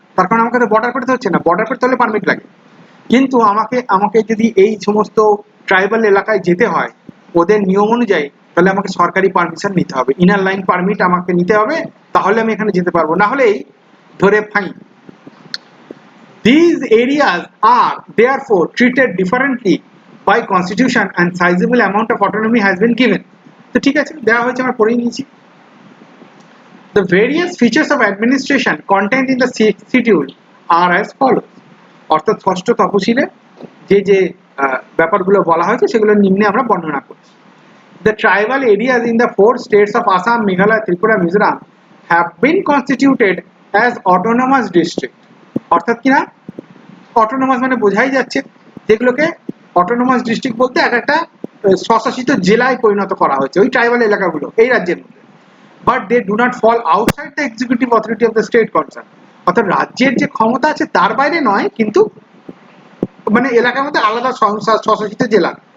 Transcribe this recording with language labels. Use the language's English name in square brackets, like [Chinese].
[Bangla] তার কারণ আমাকে তো বর্ডার পেরোতে হচ্ছে না, বর্ডার পেরোতে হলে পারমিট লাগে, কিন্তু আমাকে যদি এই সমস্ত ট্রাইবাল এলাকায় যেতে হয় ওদের নিয়ম অনুযায়ী, তাহলে আমাকে সরকারি পারমিশন নিতে হবে, ইনার লাইন পারমিট আমাকে নিতে হবে, তাহলে আমি এখানে যেতে পারবো, না হলেই ধরে fine. [English] These areas are therefore treated differently by constitution and sizable amount of autonomy has been given. [Bangla] তো ঠিক আছে, দেওয়া হয়েছে, আমরা পড়ে নিয়েছি। [English] The various features of administration contained in the schedule are as follows. [Bangla] অর্থাৎ ষষ্ঠ তফসিলে যে যে ব্যাপারগুলো বলা হয়েছে সেগুলো নিম্নে আমরা বর্ণনা করছি। [English] The tribal areas in the 4 states of Assam, Meghalaya, Tripura, Mizoram have been constituted as autonomous district. [Bangla] অর্থাৎ কিনা অটোনোমাস মানে বোঝাই যাচ্ছে যেগুলোকে অটোনোমাস ডিস্ট্রিক্ট বলতে একটা স্বশাসিত জেলায় পরিণত করা হয়েছে ওই ট্রাইবাল এলাকাগুলো এই রাজ্যের মধ্যে। [English] But they do not fall outside the executive authority of the state concern. [Bangla] অর্থাৎ রাজ্যের যে ক্ষমতা আছে তার বাইরে নয়, কিন্তু মানে এলাকার মধ্যে আলাদা স্বশাসিত জেলা।